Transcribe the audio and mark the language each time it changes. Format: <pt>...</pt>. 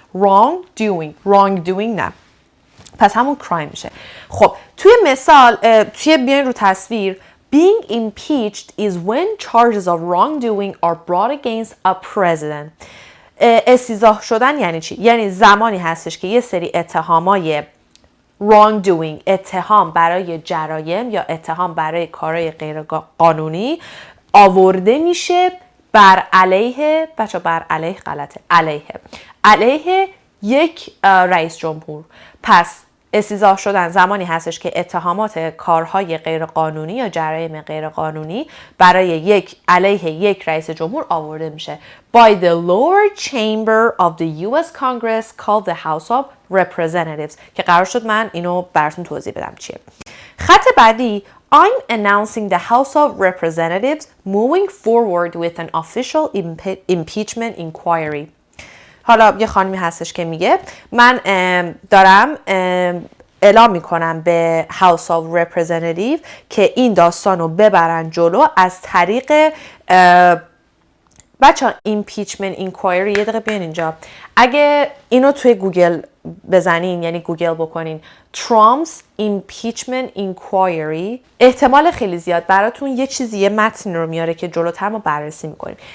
<fa>wrongdoing نه، پس همون crime میشه. خب توی مثال بیاین رو تصویر</fa> <en>being impeached is when charges of wrongdoing are brought against a president.</en> <fa>استیضاح شدن یعنی چی؟ یعنی زمانی هستش که یه سری اتهامای wrongdoing، اتهام برای جرایم یا اتهام برای کارهای غیر قانونی آورده میشه بر علیه، بچه بر علیه غلطه، علیه یک رئیس جمهور. پس استیضاح شدن زمانی هستش که اتهامات کارهای غیرقانونی یا جرایم غیرقانونی برای علیه یک رئیس جمهور آورده میشه</fa> <en>by the lower chamber of the US Congress called the House of Representatives</en> <fa>که قرار شد من اینو براتون توضیح بدم چیه. خط بعدی</fa> <en>I'm announcing the House of Representatives moving forward with an official impeachment inquiry.</en> <fa>حالا یه خانمی هستش که میگه من دارم اعلام میکنم به House of Representatives که این داستان رو ببرن جلو از طریق بچه ها impeachment inquiry. یه دقیقه بیان اینجا، اگه اینو توی گوگل بزنین، یعنی گوگل بکنین Trump's impeachment inquiry، احتمال خیلی زیاد براتون یه متن رو میاره که جلوتر ما بررسی میکنیم.</fa>